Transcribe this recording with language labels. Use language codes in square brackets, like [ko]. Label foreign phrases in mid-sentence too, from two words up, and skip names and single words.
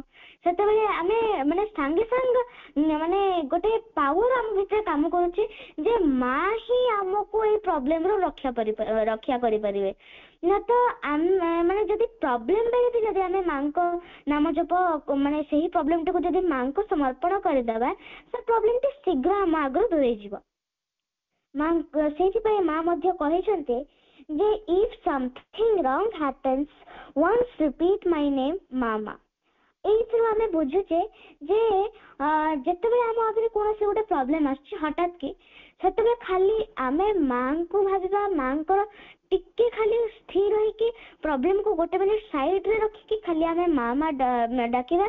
[or] ସେତେବେଳେ ଆମେ ସାଙ୍ଗେ ସାଙ୍ଗେ ଗୋଟେ ପାୱାର ଆମ ଭିତରେ କାମ କରୁଛି ଯେ ମା ହିଁ ଆମକୁ ଏଇ ପ୍ରୋବ୍ଲେମରୁ ରକ୍ଷା କରିପାରିବେ। ନା ତ ମାନେ ଯଦି ପ୍ରୋବ୍ଲେମ ବେଳେ ବି ଯଦି ଆମେ ମାଙ୍କ ନାମ ଜପ ମାନେ ସେହି ପ୍ରୋବ୍ଲେମଟାକୁ ଯଦି ମାଙ୍କୁ ସମର୍ପଣ କରିଦେବା ସେ ପ୍ରୋବ୍ଲେମଟି ଶୀଘ୍ର ଆମ ଆଗରୁ ଦୂରେଇଯିବ। ମା ସେଇଥିପାଇଁ ମା ମଧ୍ୟ କହିଛନ୍ତି ଯେ [en] if something wrong happens once repeat my name mama। [or] ଏଇଥିରୁ ଆମେ ବୁଝୁଛେ ଯେ ଯେତେବେଳେ ଆମ ଆଗରେ କୌଣସି ଗୋଟେ ପ୍ରୋବ୍ଲେମ ଆସୁଛି ହଠାତ୍ କି ସେତେବେଳେ ଖାଲି ଆମେ ମାଙ୍କୁ ଭାବିବା, ମାଙ୍କର ଟିକେ ଖାଲି ସ୍ଥିର ହେଇକି ପ୍ରୋବ୍ଲେମକୁ ଗୋଟେ ମିନିଟ ସାଇଡରେ ରଖିକି ଖାଲି ଆମେ ମା ଡାକିବା।